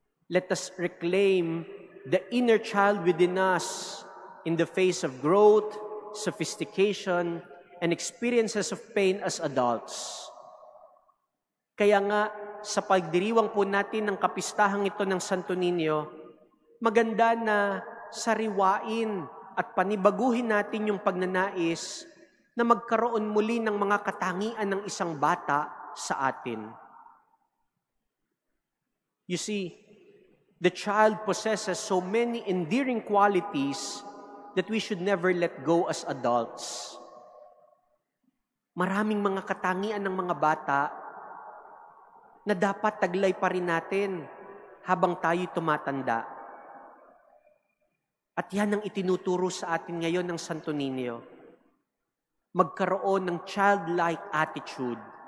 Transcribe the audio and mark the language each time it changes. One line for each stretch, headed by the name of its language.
English: Let us reclaim the inner child within us in the face of growth, sophistication, and experiences of pain as adults.
Filipino: Kaya nga, sa pagdiriwang po natin ng kapistahang ito ng Santo Niño, maganda na sariwain at panibaguhin natin yung pagnanais na magkaroon muli ng mga katangian ng isang bata sa atin.
English: You see, the child possesses so many endearing qualities that we should never let go as adults.
Filipino: Maraming mga katangian ng mga bata na dapat taglay pa rin natin habang tayo tumatanda. At yan ang itinuturo sa atin ngayon ng Santo Niño. Magkaroon ng childlike attitude.